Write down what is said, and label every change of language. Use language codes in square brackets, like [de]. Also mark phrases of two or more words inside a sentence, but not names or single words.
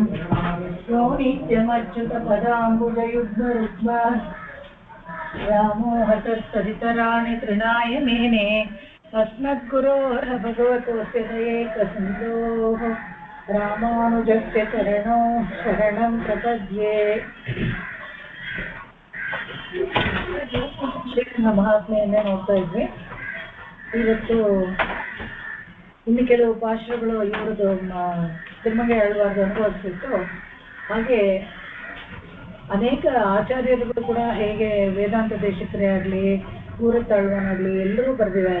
[sa] यो नित्यमच्युतपदाम्बुजयुग्मरुग्मा व्यामोहतस्तदितराणि तृणाय मेने अस्मद्गुरोर् भगवतोऽस्य दयैकसिन्धोः रामानुजस्य चरणौ शरणं प्रपद्ये। [kn] ಶ್ರೀಕೃಷ್ಣ ಮಹಾತ್ಮೆಯನ್ನೇ ನೋಡ್ತಾ ಇದ್ವಿ. ಇವತ್ತು ಇನ್ನು ಕೆಲವು ಪಾಶ್ರಗಳು ಇವ್ರದ್ದು ತಿಮ್ಮಗೆ ಆಳ್ವಾರ್ದು ಅನುಭವಿಸಿತ್ತು. ಹಾಗೆ ಅನೇಕ ಆಚಾರ್ಯರುಗಳು ಕೂಡ ಹೇಗೆ ವೇದಾಂತ ದೇಶಿಕರೇ ಆಗಲಿ ಕೂರತಾಳ್ವನಾಗಲಿ ಎಲ್ಲರೂ ಬರೆದಿದ್ದಾರೆ.